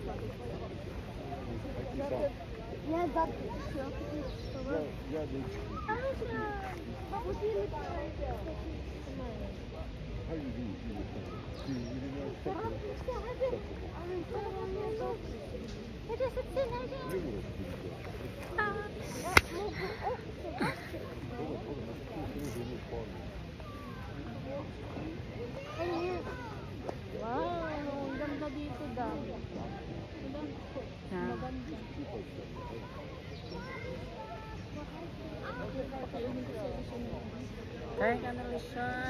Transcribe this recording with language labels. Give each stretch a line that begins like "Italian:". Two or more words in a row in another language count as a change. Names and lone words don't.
Turkish: Ya zaten şu. Tamam. Ya değil. Bak bu değil. Hayır değil. Hadi sıksın hadi.
Filipino: Wow, ang ganda dito daw. Kaya ka na siya.